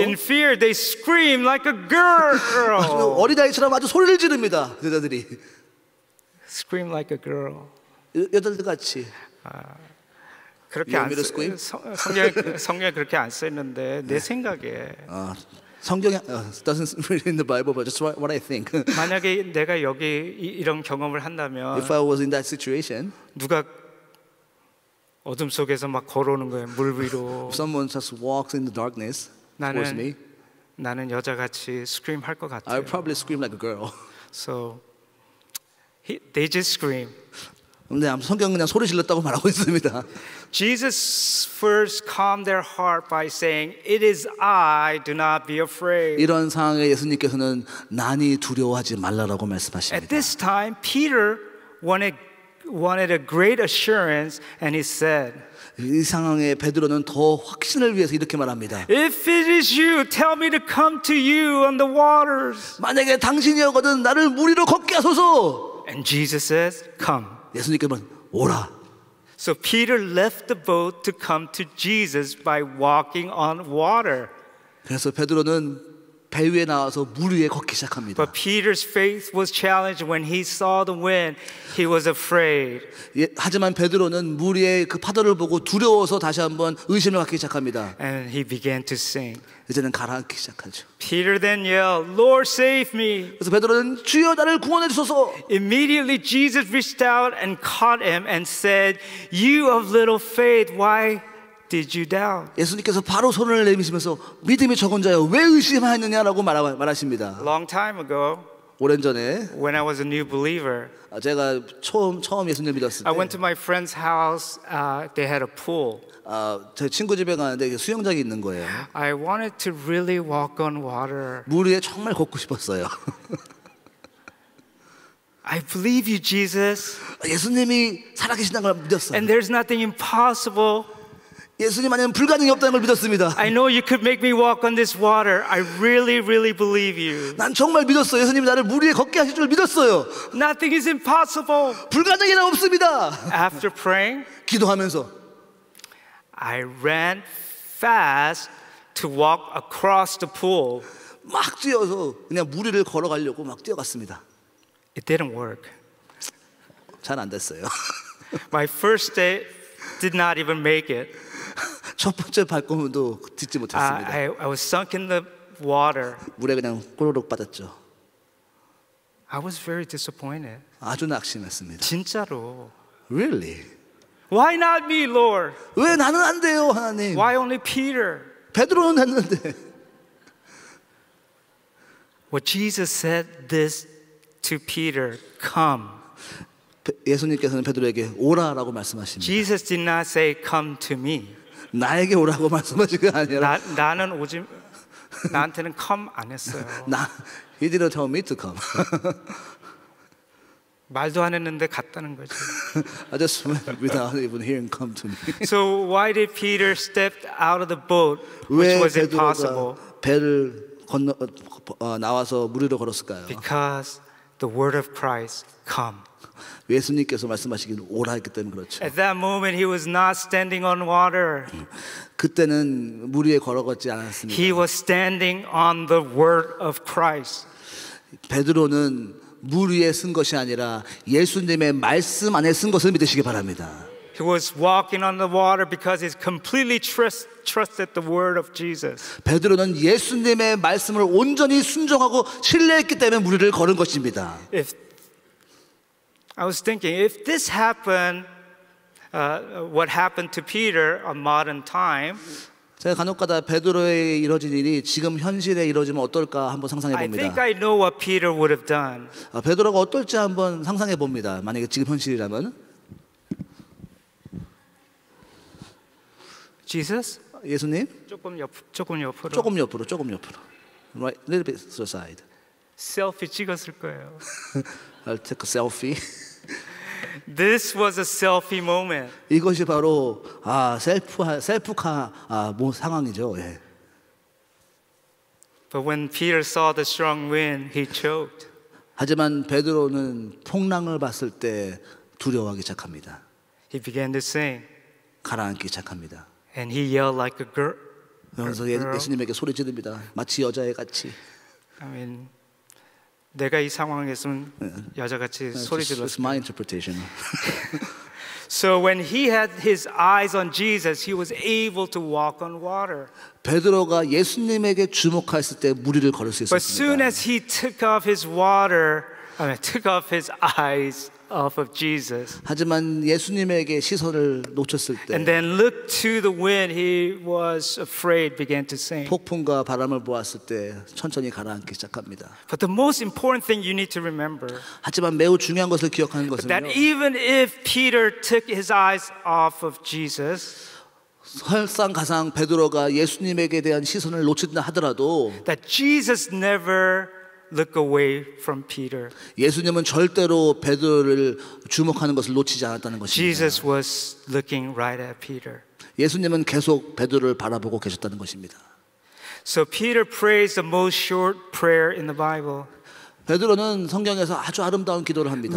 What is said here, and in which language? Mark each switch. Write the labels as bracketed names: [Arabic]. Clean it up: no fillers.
[English] In fear, they screamed like a girl. [Korean] 어린아이처럼 아주 소리를 지릅니다. 제자들이 [English] Scream like a girl. [Korean] 여자들 같이. 그렇게 [English] You [Korean] 안 [English] want me to scream? [Korean] 성경에 그렇게 안 써 있는데 내 생각에 성경에 [English] doesn't read in the Bible, but just what I think. [Korean] 만약에 내가 여기 이런 경험을 한다면 [English] If I was in that situation, [Korean] 누가 어둠 속에서 막 걸어오는 거예요. 물 위로. [English] if someone just walks in the darkness towards me, [Korean] 나는 여자같이 scream 할 것 [English] I [Korean] 같아요. [English] would probably scream like a girl. So they just scream. [Korean] 근데 성경은 그냥 소리 질렀다고 말하고 있습니다. [English] Jesus first calmed their heart by saying, "It is I, do not be afraid." [Korean] 이런 상황에 예수님께서는 난이 두려워하지 말라라고 [English] At [Korean] 말씀하십니다. [English] this time, Peter wanted a great assurance, and he said, [Korean] 이 상황에 베드로는 더 확신을 위해서 이렇게 말합니다. [English] "If it is you, tell me to come to you on the waters." [Korean] 만약에 당신이었거든 나를 물 위로 걷게 하소서. [English] And Jesus says, "Come." [Korean] 예수님께서는 오라. [English] So Peter left the boat to come to Jesus by walking on water. [Korean] 그래서 베드로는 배 위에 나와서 물 위에 걷기 시작합니다. [English] But Peter's faith was challenged when he saw the wind. He was afraid. [Korean] 하지만 베드로는 물 위에 그 파도를 보고 두려워서 다시 한번 의심을 갖기 시작합니다. [English] And he began to sink. [Korean] 이제는 가라앉기 시작하죠. [English] Peter then yelled, "Lord, save me." [Korean] 그래서 베드로는 주여 나를 구원해 주소서. [English] Immediately Jesus reached out and caught him and said, "You of little faith, why did you doubt?" [Korean] 예수님께서 바로 손을 내미시면서 믿음이 적은 자여 왜 의심하느냐라고 말하십니다. [English] Long time ago, [Korean] 오랜 전에 [English] when I was a new believer, [Korean] 제가 처음 예수님을 믿었을 때 [English] I went to my friend's house. They had a pool. [Korean] 제 친구 집에 가는데 수영장이 있는 거예요. [English] I wanted to really walk on water. [Korean] 물 위에 정말 걷고 싶었어요. [English] I believe you, Jesus. [Korean] 예수님이 살아계신다는 걸 믿었어요. [English] And there's nothing impossible. [Korean] 예수님 아니면 불가능이 없다는 걸 믿었습니다. [English] I know you could make me walk on this water. I really, really believe you. [Korean] 난 정말 믿었어요. 예수님이 나를 물 위에 걷게 하실 줄 믿었어요. [English] Nothing is impossible. [Korean] 불가능이란 없습니다. [English] After praying, [Korean] 기도하면서 [English] I ran fast to walk across the pool. [Korean] 막 뛰어서 그냥 물 위를 걸어가려고 막 뛰어갔습니다. [English] It didn't work. [Korean] 잘 안 됐어요. [English] My first day did not even make it. [Korean] 첫 번째 발걸음도 딛지 못했습니다. [English] I was sunk in the water. [Korean] 물에 그냥 꼬르륵 빠졌죠. [English] I was very disappointed. [Korean] 아주 낙심했습니다. 진짜로. [English] Really? Why not me, Lord? [Korean] 왜 나는 안 돼요, 하나님? [English] Why only Peter? [Korean] 베드로는 했는데. [English] Well, Jesus said this to Peter, come. [Korean] 예수님께서는 베드로에게 오라라고 말씀하십니다. [English] Jesus did not say, come to me. [Korean] 나에게 오라고 말씀하신 게 아니라 나는 오지, 나한테는 come 안 했어요. [English] He didn't tell me to come. [Korean] 말도 안 했는데 갔다는 거지. [English] I just went without even hearing come to me. So why did Peter step out of the boat, which [Korean] 왜 [English] was impossible? [Korean] 베드로가 배를 건너 나와서 물 위로 걸었을까요? [English] Because the word of Christ, come. [Korean] 예수님께서 말씀하시기를 오라 했기 때문에 그렇죠. [English] At that moment, he was not standing on water. [Korean] 그때는 물 위에 걸어갔지 않았습니다. [English] He was standing on the word of Christ. [Korean] 베드로는 물 위에 쓴 것이 아니라 예수님의 말씀 안에 쓴 것을 믿으시기 바랍니다. [English] He was walking on the water because he completely trusted the word of Jesus. [Korean] 베드로는 예수님의 말씀을 온전히 순종하고 신뢰했기 때문에 물 위를 걸은 것입니다. [English] I was thinking, if this happened, what happened to Peter on modern time, [Korean] 제가 간혹가다 베드로에 이뤄진 일이 지금 현실에 이뤄지면 어떨까 한번 상상해 [English] I [Korean] 봅니다. [English] think I know what Peter would have done. [Korean] 베드로가 어떨지 한번 상상해 봅니다. 만약에 지금 현실이라면 [English] Jesus? [Korean] 예수님 조금 옆으로. 조금 옆으로 [English] right, little bit to the side. [Korean] 셀피 찍었을 거예요. [English] I'll take a selfie. This was a selfie moment. [Korean] 이것이 바로 셀프카 상황이죠. 예. [English] But when Peter saw the strong wind, he choked. [Korean] 하지만 베드로는 풍랑을 봤을 때 두려워하기 시작합니다. [English] He began to sing, [Korean] 가라앉기 시작합니다. [English] and he yelled like a girl. [Korean] 그러면서 예수님에게 소리 지릅니다. 마치 여자애 같이. [English] I mean, [Korean] 내가 이 상황에서는 여자같이 소리 [English] It's [Korean] 질렀을 [English] my [Korean] 거예요. [English] interpretation. So when he had his eyes on Jesus, he was able to walk on water. [Korean] 베드로가 예수님에게 주목했을 때 물 위를 걸을 수 [English] But soon [Korean] 있었습니다. [English] as he took off his eyes off of Jesus, [Korean] 하지만 예수님에게 시선을 놓쳤을 때 [English] and then looked to the wind, he was afraid, began to sink. [Korean] 폭풍과 바람을 보았을 때 천천히 가라앉기 시작합니다. [English] But the most important thing you need to remember [Korean] 하지만 매우 중요한 것을 기억하는 [English] that [Korean] 것은요. [English] even if Peter took his eyes off of Jesus, [Korean] 설상가상 베드로가 예수님에게 대한 시선을 놓친다 하더라도 [English] that Jesus never looked away from Peter. [Korean] 예수님은 절대로 베드로를 주목하는 것을 놓치지 않았다는 것입니다. [English] Jesus was looking right at Peter. [Korean] 예수님은 계속 베드로를 바라보고 계셨다는 것입니다. [English] So Peter prays the most short prayer in the Bible. [Korean] 베드로는 성경에서 아주 아름다운 기도를 합니다.